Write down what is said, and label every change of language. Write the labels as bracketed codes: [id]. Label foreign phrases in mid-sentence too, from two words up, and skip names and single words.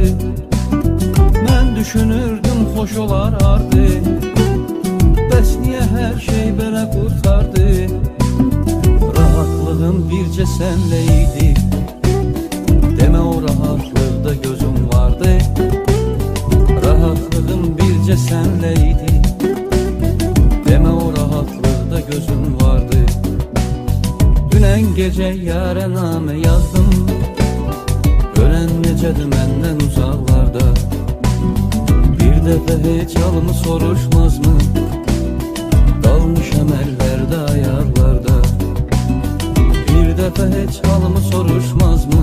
[az] Mən düşünürdüm xoş olar ardı, bəs niyə hər şey belə qurtardı? [tr] Rahatlığım bir senleydi. Deme o rahatlıkta gözüm vardı, rahatlığım birce senleydi. Deme o rahatlıkta gözüm vardı. Dünen gece yâre name yazdım, [az] gören necədir məndən uzaqlarda. Bir dəfə heç halımı soruşmaz mı? Qalmışam əllərdə, ayaqlarda. Bir dəfə heç halımı soruşmaz mı?